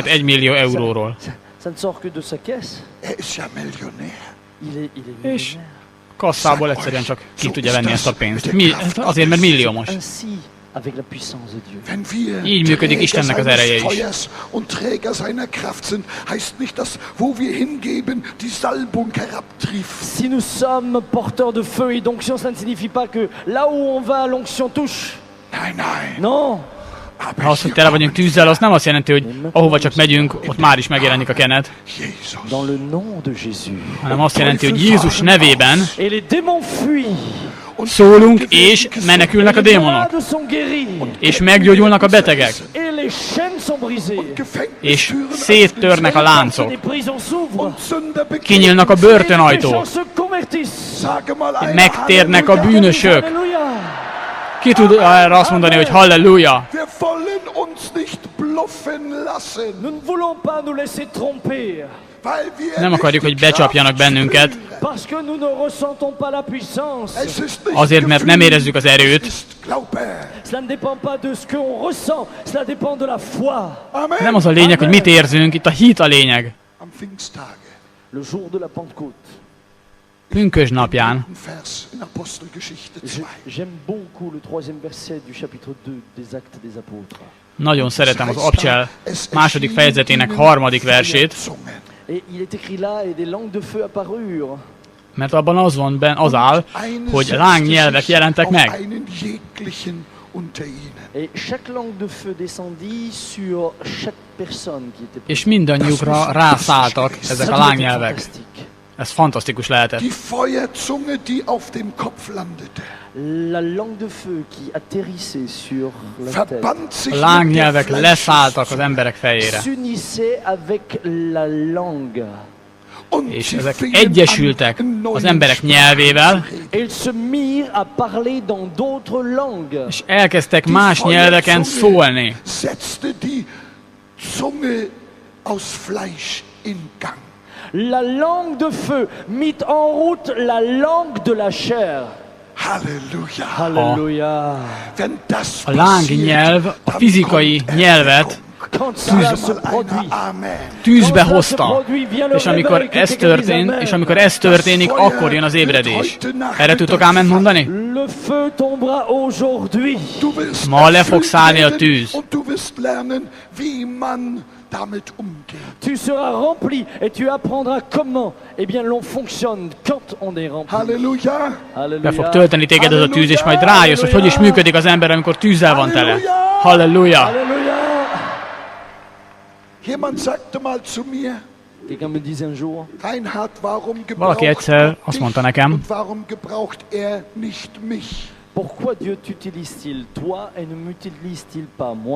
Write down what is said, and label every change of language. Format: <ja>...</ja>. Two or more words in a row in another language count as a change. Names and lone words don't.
<de>Kopfkasse.</de> <hu>1 millió euróról.</hu> <fr>Ça ne sort que de sa caisse.</fr> <de>Er ist ja Millionär.</de> <fr>Il est</fr> <hu>És</hu> <fr>millionnaire.</fr> <hu>kasszából egyszerűen csak ki tudja venni ezt a pénzt. Azért, mert milliómos.</hu> <fr>Ainsi avec la puissance de Dieu.</fr> <de>Wenn wir</de> <hu>Így működik Istennek az ereje is.</hu> <de>Feuers und Träger seiner Kraft sind, heißt nicht, dass wo wir hingeben, die Salbung herabtrifft.</de> <fr>Si nous sommes porteurs de feu et d'onction, ça ne signifie pas que là où on va, l'onction touche.</fr> <de>Nein, nein.</de> <fr>Non.</fr> <de>Aber</de> <hu>Ha azt, hogy tele vagyunk tűzzel, az nem azt jelenti, hogy ahova csak megyünk, ott már is megjelenik a kenet,</hu> <de>Jesus.</de> <fr>Dans le nom de Jésus.</fr> <hu>hanem azt jelenti, hogy Jézus nevében</hu> <fr>Et les démons fuient.</fr> <hu>szólunk, és menekülnek a</hu> <fr>Les</fr> <hu>démonok,</hu> <fr>malades sont guéris.</fr> <hu>és meggyógyulnak a betegek,</hu> <fr>Et les chaînes sont brisées.</fr> <hu>és széttörnek a láncok,</hu> <fr>Les prisons s'ouvrent.</fr> <hu>kinyílnak a</hu> <fr>Les</fr> <hu>börtönajtók,</hu> <fr>gens se convertissent.</fr> <de>Sage mal ein</de> <hu>megtérnek a bűnösök.</hu> <fr>Alléluia.</fr> <hu>Ki tud erre azt mondani, hogy halleluja?</hu> <de>Wir wollen uns nicht bluffen lassen,</de> <fr>Nous ne voulons pas nous laisser tromper.</fr> <de>weil wir</de> <hu>Nem akarjuk, hogy</hu> <de>nicht die</de> <hu>becsapjanak</hu> <de>Kraft</de> <hu>bennünket,</hu> <de>spüren.</de> <fr>Parce que nous ne ressentons pas la puissance.</fr> <de>Es ist nicht</de> <hu>azért, mert nem</hu> <de>Gefühl,</de> <hu>érezzük az erőt,</hu> <de>es ist Glaube.</de> <fr>Cela ne dépend pas de ce qu'on ressent, cela dépend de la foi. Amen.</fr> <hu>nem az a lényeg, hogy mit érzünk, itt a hit a lényeg.</hu> <de>Am Pfingsttage,</de> <fr>Le jour de la Pentecôte,</fr> <hu>Pünkösd napján,</hu> <de>ein Vers in Apostelgeschichte 2.</de> <fr>j'aime beaucoup le troisième verset du chapitre 2 des Actes des Apôtres.</fr> <hu>nagyon szeretem az Abcsel második fejezetének harmadik versét,</hu> <fr>Et il est écrit là, et des langues de feu apparurent.</fr> <hu>mert abban az áll, hogy lángnyelvek jelentek meg.</hu> <fr>Et chaque langue de feu descendit sur chaque personne qui était</fr> <hu>És mindannyiukra rászálltak ezek a lángnyelvek.</hu> <fr>fantastique.</fr> <hu>Ez fantasztikus lehetett.</hu> <de>Die Feuerzunge, die auf dem Kopf landete,</de> <fr>La langue de feu qui atterrissait sur la tête</fr> <de>verband sich</de> <hu>A</hu> <de>mit der</de> <hu>lángnyelvek leszálltak az emberek fejére,</hu> <fr>s'unissait avec la langue.</fr> <de>Und</de> <hu>és</hu> <de>sie</de> <hu>ezek</hu> <de>fingen</de> <hu>egyesültek</hu> <de>an, in</de> <hu>az</hu> <de>neuen</de> <hu>emberek</hu> <de>Sprachen</de> <hu>nyelvével,</hu> <de>zu reden.</de> <fr>Et ils se mirent à parler dans d'autres langues.</fr> <hu>és elkezdtek más nyelveken szólni.</hu> <de>Setzte die Zunge aus Fleisch in Gang.</de> <fr>La langue de feu mit en route la langue de la chair.</fr> <de>Halleluja.</de> <fr>Alléluia.</fr> <de>Wenn das</de> <hu>A lángnyelv a fizikai nyelvet</hu> <fr>Quand cela se</fr> <de>passiert,</de> <fr>produit, Amen.</fr> <hu>tűzbe hozta, és amikor ez történik, akkor jön az ébredés. Erre tudtok áment mondani?</hu> <fr>le feu tombera aujourd'hui.</fr> <de>Du wirst</de> <hu>Ma le fog</hu> <de>erfüllt</de> <hu>szállni a</hu> <de>werden</de> <hu>tűz.</hu> <de>und du wirst lernen, wie man damit umgeht.</de> <fr>Tu seras rempli et tu apprendras comment, eh bien, l'on fonctionne quand on est rempli.</fr> <de>Halleluja.</de> <hu>Be fog tölteni téged ez a tűz, és majd rájössz, hogy is működik az ember, amikor tűzzel van tele. Halleluja!</hu> <fr>Alléluia.</fr> <de>Jemand sagte mal zu mir,</de> <fr>Quelqu'un me disait un jour,</fr> <de>Reinhard, warum</de> <hu>Valaki</hu> <de>gebraucht</de> <hu>egyszer</hu> <de>Gott</de> <hu>azt</hu> <de>dich</de> <hu>mondta nekem,</hu> <de>und warum gebraucht er nicht mich?</de> <fr>pourquoi Dieu t'utilise-t-il, toi, et ne m'utilise-t-il pas moi?</fr>